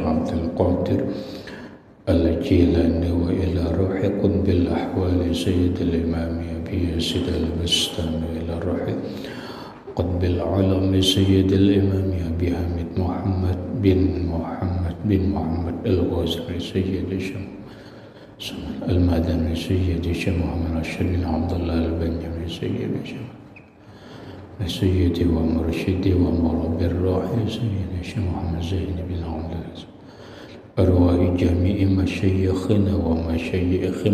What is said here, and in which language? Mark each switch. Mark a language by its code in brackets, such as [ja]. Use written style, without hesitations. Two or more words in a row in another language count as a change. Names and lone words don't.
[ar] عبد القادر الجيلاني وإلى روح قطب الأحوال سيدي الإمام أبي يزيد البسطامي إلى روح قطب العالم سيدي الإمام أبي حامد محمد بن محمد الغزالي سيدي الشيخ المدني سيدي الشيخ محمد رشيد بن عبد الله البنجامي سيدي الشيخ سيدي ومرشدي و ومربي روحي سيدي الشيخ محمد زين بن عبد أرواح جميع مشايخنا ومشايخ